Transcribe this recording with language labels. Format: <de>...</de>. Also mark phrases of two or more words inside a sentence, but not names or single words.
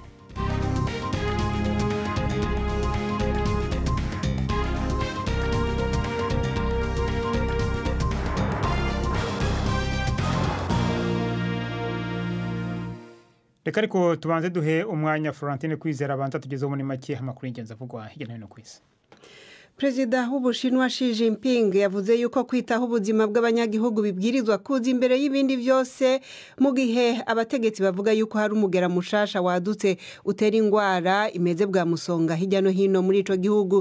<rw>Reka ariko tubanze duhe umwanya Florentine Kwizera abanza tugezeho muri make amakuru y'ingenzi avugwa hirya no hino ku isi.</rw> <rn>Perezida w'Ubushinwa Xi Jinping yavuze yuko kwitaho ubuzima bw'abanyagihugu bibwirizwa kuza imbere y'ibindi byose, mu gihe abategetsi bavuga yuko hari umugera mushasha wadutse utera ingwara imeze bwa musonga hirya no hino muri ico gihugu.</rn>